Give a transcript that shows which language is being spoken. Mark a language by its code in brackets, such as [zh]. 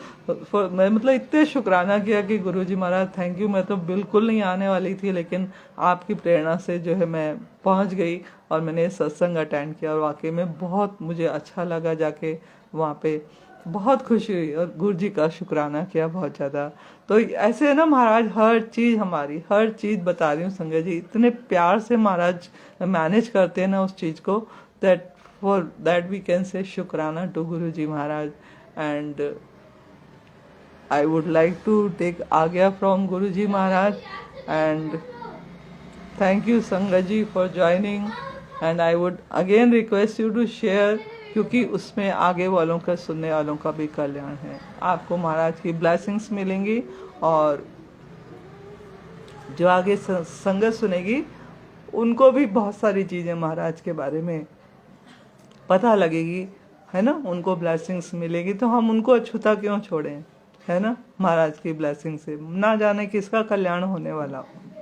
[hi] सो मैं मतलब इतने शुक्राना किया कि गुरुजी महाराज थैंक यू, मैं तो बिल्कुल नहीं आने वाली थी, लेकिन आपकी प्रेरणा से जो है मैं पहुँच गई और मैंने सत्संग अटेंड किया। और वाकई में बहुत मुझे अच्छा लगा जाके वहाँ पे, बहुत खुशी हुई और गुरुजी का शुक्राना किया बहुत ज़्यादा। तो ऐसे है ना महाराज, हर चीज़ हमारी, हर चीज़ बता रही हूँ संगत जी, इतने प्यार से महाराज मैनेज करते हैं ना उस चीज़ को, [en] That for that we can say शुक्राना to Guruji Maharaj। And I would like to take आज्ञा from Guruji Maharaj and thank you Sangat ji for joining, and I would again request you to share, [hi] क्योंकि उसमें आगे वालों का, सुनने वालों का भी कल्याण है। आपको महाराज की ब्लेसिंग्स मिलेंगी, और जो आगे संगत सुनेगी उनको भी बहुत सारी चीज़ें महाराज के बारे में पता लगेगी, है ना, उनको ब्लेसिंग्स मिलेगी। तो हम उनको अछूता क्यों छोड़ें, है ना, महाराज की ब्लेसिंग से ना जाने किसका कल्याण होने वाला हो।